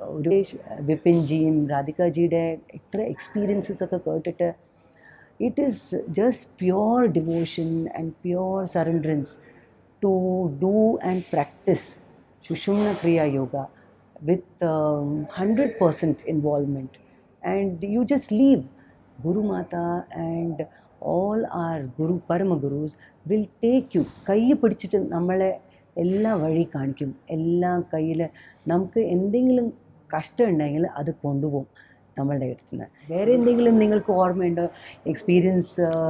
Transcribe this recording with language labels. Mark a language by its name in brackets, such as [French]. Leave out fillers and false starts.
[Malayalam] ഒരു വിപിൻജിയും രാധികാജിയുടെ എത്ര എക്സ്പീരിയൻസസ് ഒക്കെ കേട്ടിട്ട് [English] It is just pure devotion and pure surrenderance to do and practice Sushumna Kriya Yoga with 100% involvement, and you just leave. Guru Mata and all our ൽപരമ gurus will take you. [Malayalam] കൈ പിടിച്ചിട്ട് നമ്മളെ എല്ലാ വഴി കാണിക്കും. എല്ലാം കയ്യിൽ നമുക്ക് എന്തെങ്കിലും കഷ്ടം ഉണ്ടെങ്കിൽ അത് കൊണ്ടുപോകും നമ്മളുടെ അടുത്ത് നിന്ന്. വേറെ എന്തെങ്കിലും നിങ്ങൾക്ക് ഓർമ്മയുണ്ടോ എക്സ്പീരിയൻസ്?